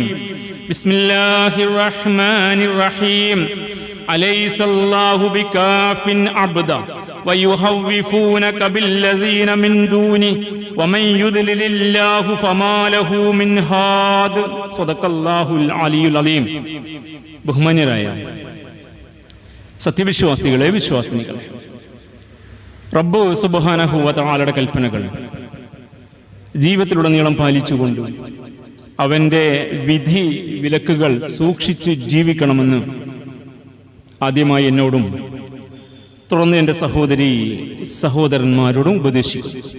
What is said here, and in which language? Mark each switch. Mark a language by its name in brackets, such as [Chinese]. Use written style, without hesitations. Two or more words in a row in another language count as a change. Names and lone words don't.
[Arabic] بسم الله الرحمن الرحيم. أليس الله بكاف عبدا ويخوفونك بالذين من دونه ومن يضلل الله فما له من هاد. صدق الله العلي العظيم. [Malayalam] ബഹുമാന്യരായ സത്യവിശ്വാസികളെ, വിശ്വാസിനികളെ, റബ്ബ് [Arabic] سبحانه وتعالى [Malayalam] കൽപ്പനകൾ ജീവിതത്തിലുടനീളം പാലിച്ചുകൊണ്ട് അവൻ്റെ വിധി വിലക്കുകൾ സൂക്ഷിച്ച് ജീവിക്കണമെന്ന് ആദ്യമായി എന്നോടും തുടർന്ന് എൻ്റെ സഹോദരി സഹോദരന്മാരോടും ഉപദേശിക്കും.